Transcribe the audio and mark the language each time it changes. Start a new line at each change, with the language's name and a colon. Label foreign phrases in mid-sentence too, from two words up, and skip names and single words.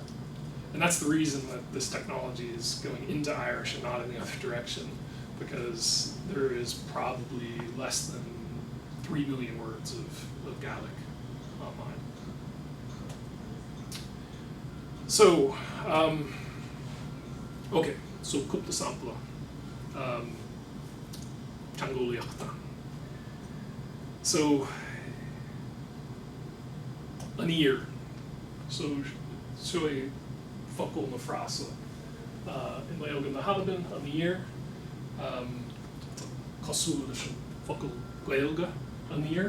English: And that's the reason that this technology is going into Irish and not in the other direction, because there is probably less than 3 million words of Gaelic online. So, okay, so
Irish: cúpla sampla. Teangólaíochta. So, an ear. So a focal na frasa. In Gaeilge na Halban, an ear. Cosúil leis focal Gaeilge, an ear.